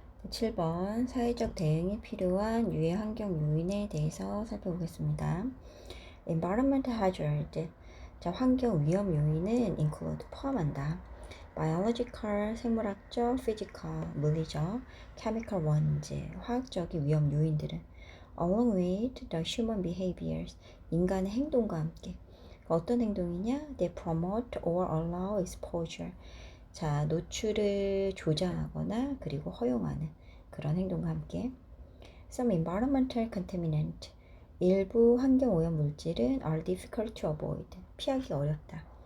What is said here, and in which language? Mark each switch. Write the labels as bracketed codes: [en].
[ko] 칠 번 사회적 대응이 필요한 유해 환경 요인에 대해서 살펴보겠습니다. [en] Environmental hazard, [ko] 자, 환경 위험 요인은 [en] include, [ko] 포함한다. [en] biological, [ko] 생물학적, [en] physical, [ko] 물리적, [en] chemical ones, [ko] 화학적인 위험 요인들은 [en] along with the human behaviors, [ko] 인간의 행동과 함께. 어떤 행동이냐? [en] They promote or allow exposure, [ko] 자, 노출을 조장하거나 그리고 허용하는 그런 행동과 함께 [en] some environmental contaminant [ko] 일부 환경 오염 물질은 [en] are difficult to avoid [ko] 피하기 어렵다.